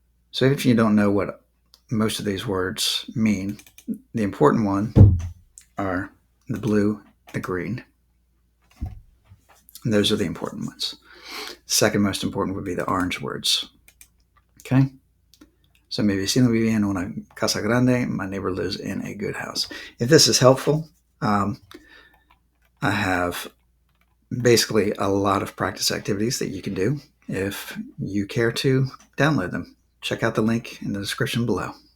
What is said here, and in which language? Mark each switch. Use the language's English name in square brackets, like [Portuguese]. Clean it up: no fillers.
[English] So if you don't know what most of these words mean, the important one are the blue, the green. And those are the important ones. Second most important would be the orange words. Okay? [Spanish] So mi vecino vive en una casa grande. [English] My neighbor lives in a good house. If this is helpful, I have basically a lot of practice activities that you can do. If you care to download them, check out the link in the description below.